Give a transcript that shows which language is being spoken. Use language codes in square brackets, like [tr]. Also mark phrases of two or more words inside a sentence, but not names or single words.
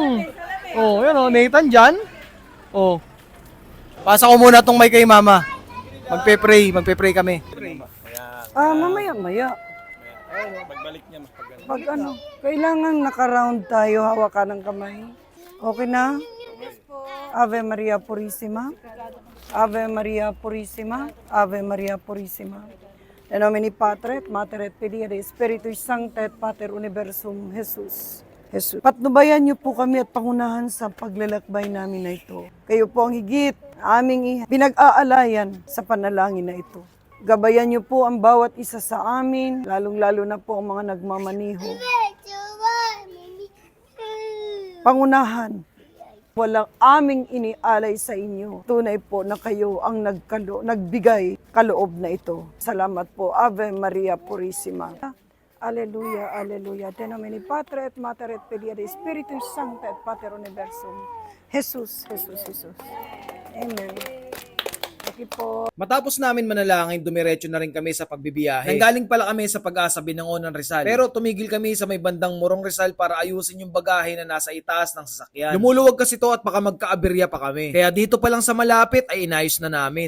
[tl] Oh, yun oh, Nathan dyan? Oh. Pasa ko muna tong mic kay mama. Magpe-pray kami. Mamaya-maya. Pag ano, kailangan naka-round tayo, hawakan ng kamay. Okay na? [la] Ave Maria Purissima. Ave Maria Purissima. Ave Maria Purissima. In nomine Patri et Mater et Filii et Spiritus Sancti et Pater Universum Jesus. Jesus. [tl] Patnubayan niyo po kami at pangunahan sa paglalakbay namin na ito. Kayo po ang higit aming pinag-aalayan sa panalangin na ito. Gabayan niyo po ang bawat isa sa amin, lalong-lalo na po ang mga nagmamaniho. Pangunahan, walang aming inialay sa inyo. Tunay po na kayo ang nagbigay kaloob na ito. Salamat po. [la] Ave Maria Purissima. Alleluia, alleluia. Te nomine Patri et Mater et Filii et Spiritus Sancti et Pater Universum. Jesus, Jesus, Jesus. Amen. [tl] Okay po. Matapos namin manalangin, dumiretso na rin kami sa pagbibiyahe. Nanggaling pala kami sa Pag-asa Binangon ng Rizal. Pero tumigil kami sa may bandang Morong Rizal para ayusin yung bagahe na nasa itaas ng sasakyan. Lumuluwag kasi to at baka magkaaberya pa kami. Kaya dito pa lang sa malapit ay inayos na namin.